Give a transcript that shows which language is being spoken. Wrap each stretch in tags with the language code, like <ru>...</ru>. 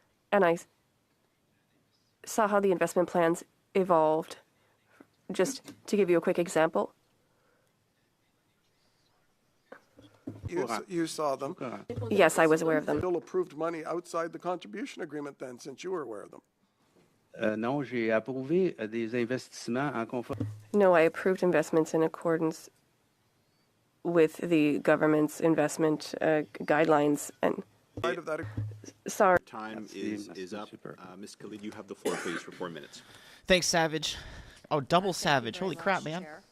<en>And I saw how the investment plans evolved. Just to give you a quick example. You saw them. Yes, I was aware of them. Still approved money outside the contribution agreement then, since you were aware of them.</en> <fr>Non, j'ai approuvé des investissements en conformité.</fr> <en>No, I approved investments in accordance with the government's investment guidelines. And sorry. Time is up. Ms. Khalid, you have the floor, please, for 4 minutes. Thanks, Savage. Oh, double Savage. Holy crap, man.</en>